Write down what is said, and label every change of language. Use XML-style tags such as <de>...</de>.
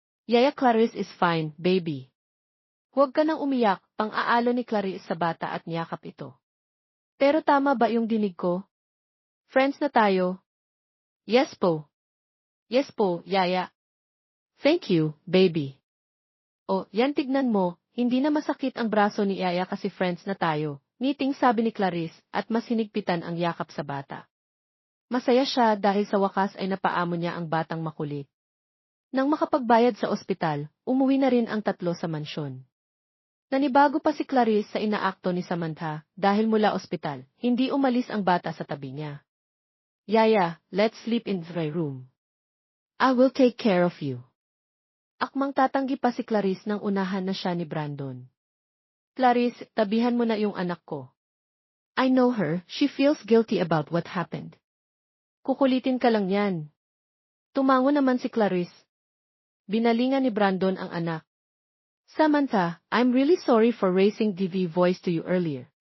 <en>Yaya Clarice is fine, baby.</en> <tl>Huwag ka nang umiyak, pang-aalo ni Clarice sa bata at niyakap ito. Pero tama ba yung dinig ko? Friends na tayo? Yes po. Yes po, Yaya.</tl> <en>Thank you, baby.</en> <tl>O, yan tignan mo, hindi na masakit ang braso ni Yaya kasi friends na tayo, ngiting sabi ni Clarice at mas hinigpitan ang yakap sa bata. Masaya siya dahil sa wakas ay napaamo niya ang batang makulit. Nang makapagbayad sa ospital, umuwi na rin ang tatlo sa mansyon. Nanibago pa si Clarice sa inaakto ni Samantha dahil mula ospital, hindi umalis ang bata sa tabi niya.</tl> <en>Yaya, let's sleep in the room. I will take care of you.</en> <tl>Akmang tatanggi pa si Clarice nang unahan na siya ni Brandon.</tl> <en>Clarice,</en> <tl>tabihan mo na yung anak ko.</tl> <en>I know her, she feels guilty about what happened.</en> <tl>Kukulitin ka lang yan. Tumango naman si Clarice. Binalingan ni Brandon ang anak.</tl> <en>Samantha, I'm really sorry for raising DV voice to you earlier.</en>